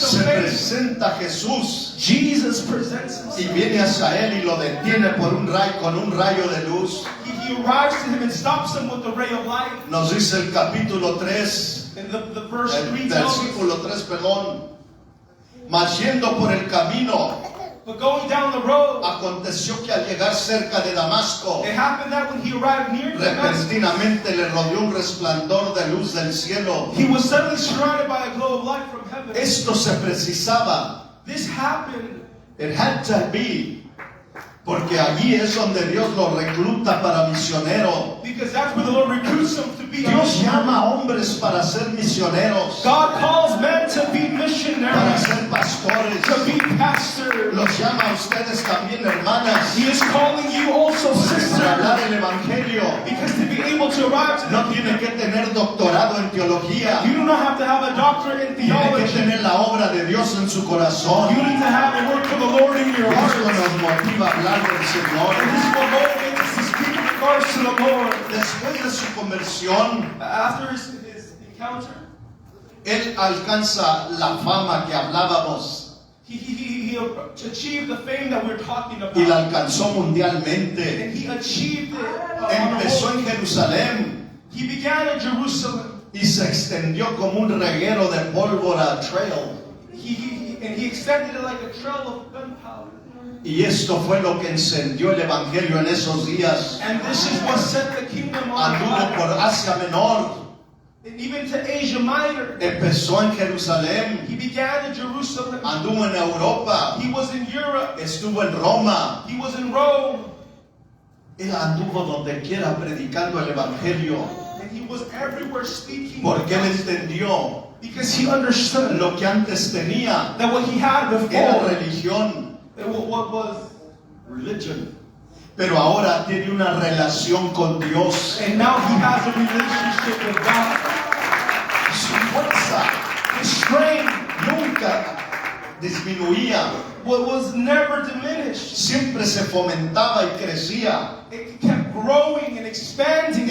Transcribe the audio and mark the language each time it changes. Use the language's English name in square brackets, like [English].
[Spanish] se [English] of fame, [Spanish] presenta Jesús [English] Jesus presents [Spanish] y [English] himself. [Spanish] viene hacia él y lo detiene por con un rayo de luz. [English] He arrives to him and stops him with a ray of light. [Spanish] Nos dice el capítulo 3, [English] And the verse 3 [Spanish] el [English] tells us, [Spanish] versículo 3, perdón. Mas yendo por el camino, [English] But going down the road, [Spanish] aconteció que al llegar cerca de Damasco, [English] it happened that when he arrived near Damascus, [Spanish] repentinamente le rodeó un resplandor de luz del cielo. [English] he was suddenly surrounded by a glow of light from heaven. [Spanish] Esto se precisaba. [English] This happened It had to be. [Spanish] Porque allí es donde Dios lo recluta para misionero. [English] because that's where the Lord recruits him to be a [Spanish] Dios [English] missionary. [Spanish] llama a hombres para ser misioneros, [English] God calls men to be [Spanish] para [English] missionaries, [Spanish] ser pastores. [English] to be pastors. [Spanish] Los llama a ustedes también, hermanas, [English] He is calling you also, [Spanish] para [English] sister, [Spanish] hablar el evangelio. [English] because to be able to arrive to [Spanish] No [English] the [Spanish] tiene que tener doctorado en teología. [English] you do not have to have a doctorate in [Spanish] Tiene que [English] theology. [Spanish] tener la obra de Dios en su corazón. [English] You need to have the work of the Lord in your heart. [Spanish] Esto nos motiva a hablar del Señor. [English] And this will motivate us to speak in regards to the Lord. [Spanish] Después de su conversión, [English] After his encounter, [Spanish] él alcanza la fama que hablábamos [English] he achieved the fame that we're talking [Spanish] y la [English] about. [Spanish] alcanzó mundialmente. [English] And he achieved it. On the [Spanish] Empezó [English] whole. [Spanish] en Jerusalén [English] He began in Jerusalem. [Spanish] y se extendió como un reguero de pólvora trail. [English] And he extended it like a trail of gunpowder. [Spanish] Y esto fue lo que encendió el evangelio en esos días. [English] And this is what set the kingdom on [Spanish] Anduvo por [English] fire. [Spanish] Asia Menor, [English] And even to Asia Minor. [Spanish] empezó en Jerusalén, [English] He began in Jerusalem. [Spanish] anduvo en Europa, [English] He was in Europe. [Spanish] estuvo en Roma. [English] He was in Rome. [Spanish] Él anduvo donde quiera predicando el evangelio, [English] And he was everywhere speaking. [Spanish] porque él entendió [English] Because he understood [Spanish] lo que antes tenía [English] that what he had [Spanish] era [English] before, [Spanish] religión, [English] what was, [Spanish] religion, pero ahora tiene una relación con Dios. [English] and now he has a relationship with God. [Spanish] Su fuerza [English] His strength [Spanish] nunca disminuía, [English] was never diminished. [Spanish] siempre se fomentaba y crecía. [English] It kept growing and expanding.